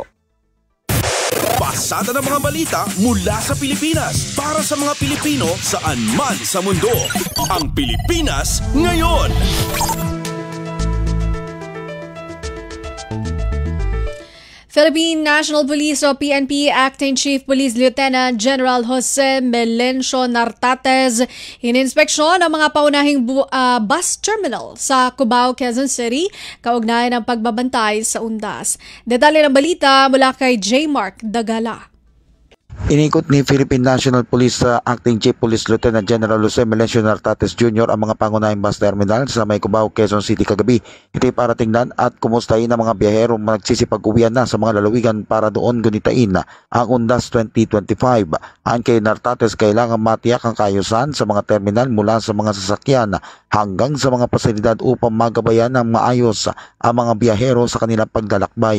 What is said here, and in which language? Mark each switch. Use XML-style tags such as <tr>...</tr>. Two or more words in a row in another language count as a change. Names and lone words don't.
<tl>Pasada ng mga balita mula sa Pilipinas para sa mga Pilipino saan man sa mundo. Ang Pilipinas ngayon. Philippine National Police o PNP Acting Chief Police Lieutenant General Jose Melencio Nartates ininspeksyon ang mga paunahing</tl> <en>bus terminal</en> <tl>sa Cubao, Quezon City kaugnay ng pagbabantay sa UNDAS. Detalye ng balita mula kay J. Mark Dagala. Inikot ni Philippine National Police Acting Chief Police Lieutenant General Jose Melencio Nartates Jr. ang mga pangunahing</tl> <en>bus terminal</en> <tl>sa May Cubao, Quezon City kagabi. Ito'y para tingnan at kumustahin ang mga biyaherong nagsisipag-uwian na sa mga lalawigan para doon gunitain ang UNDAS 2025. Ayon kay Nartates, kailangan matiyak ang kaayusan sa mga terminal mula sa mga sasakyan hanggang sa mga pasilidad upang magabayan ng maayos ang mga biyahero sa kanilang paglalakbay.</tl>